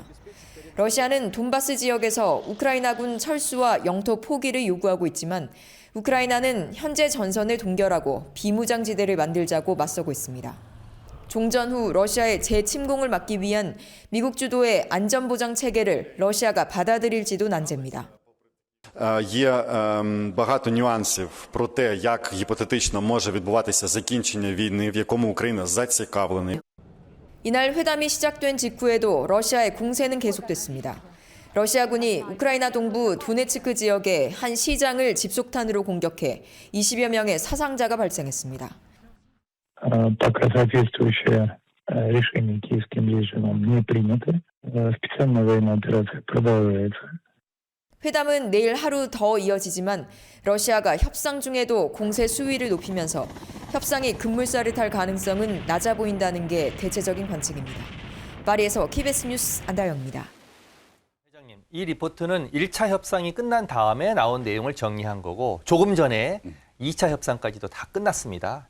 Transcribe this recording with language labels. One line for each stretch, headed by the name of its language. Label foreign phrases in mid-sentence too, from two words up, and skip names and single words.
Korean: 러시아는 돈바스 지역에서 우크라이나군 철수와 영토 포기를 요구하고 있지만 우크라이나는 현재 전선을 동결하고 비무장지대를 만들자고 맞서고 있습니다. 종전 후 러시아의 재침공을 막기 위한 미국 주도의 안전보장 체계를 러시아가 받아들일지도 난제입니다.
Ukrainian: Є багато нюансів про те, як гіпотетично може відбуватися закінчення війни, в якому Україна зацікавлена.
Korean: 이날 회담이 시작된 직후에도 러시아의 공세는 계속됐습니다. 러시아군이 우크라이나 동부 도네츠크 지역의 한 시장을 집속탄으로 공격해 20여 명의 사상자가 발생했습니다.
Russian: Пока соответствующее решение киевским режимом не принято, специальная военная операция продолжается.
Korean: 회담은 내일 하루 더 이어지지만 러시아가 협상 중에도 공세 수위를 높이면서 협상이 급물살을 탈 가능성은 낮아 보인다는 게 대체적인 관측입니다. 파리에서 KBS 뉴스 안다영입니다. 회장님, 이 리포트는 1차 협상이 끝난 다음에 나온 내용을 정리한 거고 조금 전에 2차 협상까지도 다 끝났습니다.